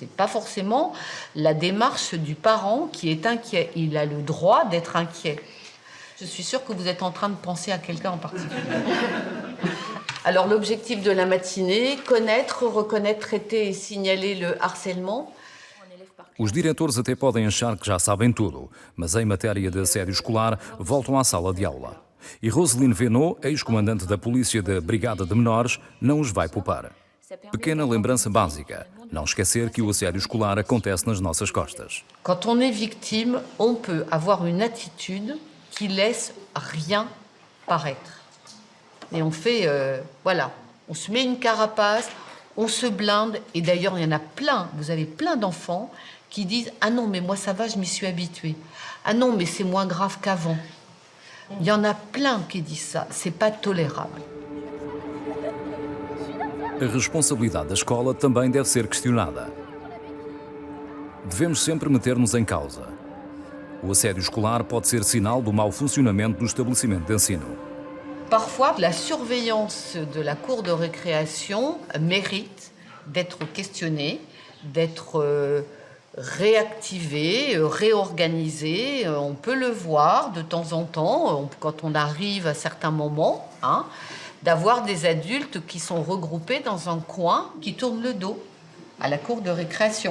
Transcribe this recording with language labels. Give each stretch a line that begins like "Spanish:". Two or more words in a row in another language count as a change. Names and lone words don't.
French: C'est pas forcément la démarche du parent qui est inquiet. Il a le droit d'être inquiet. Je suis sûre que vous êtes en train de penser à quelqu'un en particulier. Alors l'objectif de la matinée, connaître, reconnaître, traiter et signaler le harcèlement.
Portuguese: Os diretores até podem achar que já sabem tudo, mas em matéria de assédio escolar voltam à sala de aula. E Roselyne Venot, ex-comandante da polícia da Brigada de Menores, não os vai poupar. Pequena lembrança básica, não esquecer que o assédio escolar acontece nas nossas costas.
French: Quand on est victime, on peut avoir une attitude qui laisse rien paraître. Et on fait, voilà, on se met une carapace, on se blinde. Et d'ailleurs, il y en a plein, vous avez plein d'enfants qui disent « Ah non, mais moi ça va, je m'y suis habituée. Ah non, mais c'est moins grave qu'avant. » Il y en a plein qui disent ça. C'est pas tolérable.
Portuguese: A responsabilidade da escola também deve ser questionada. Devemos sempre meter-nos em causa. O assédio escolar pode ser sinal do mau funcionamento do estabelecimento de ensino.
French: Parfois, la surveillance de la cour de récréation mérite d'être questionnée, d'être réactivée, réorganisée. On peut le voir de temps en temps, quand on arrive à certains moments, d'avoir des adultes qui sont regroupés dans un coin, qui tournent le dos à la cour de récréation.